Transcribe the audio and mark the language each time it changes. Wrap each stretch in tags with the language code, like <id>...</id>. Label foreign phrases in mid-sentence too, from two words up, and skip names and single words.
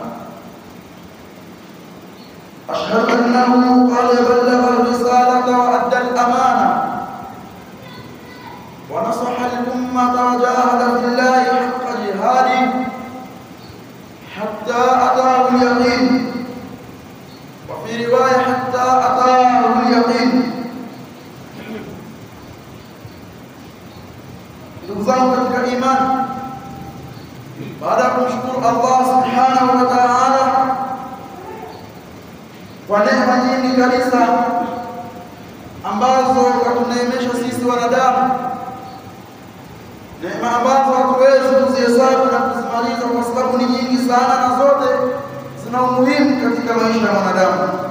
<ar>أشهد أنه قد بلغ الرسالة وأدى الأمانة ونصح الأمة وجاهد في الله حق جهاده حتى أتاه اليقين، وفي رواية حتى أتاه اليقين.</ar> <sw>ndugu zangu katika imani, baada ya kumshukuru Allah</sw> <ar>سبحانه وتعالى</ar> <sw>kwa neema nyingi kabisa ambazo katuneemesha sisi wanadamu, neema ambazo hatuwezi kuzihesabu na kuzimaliza kwa sababu ni nyingi sana na zote zina umuhimu katika maisha ya wanadamu.</sw>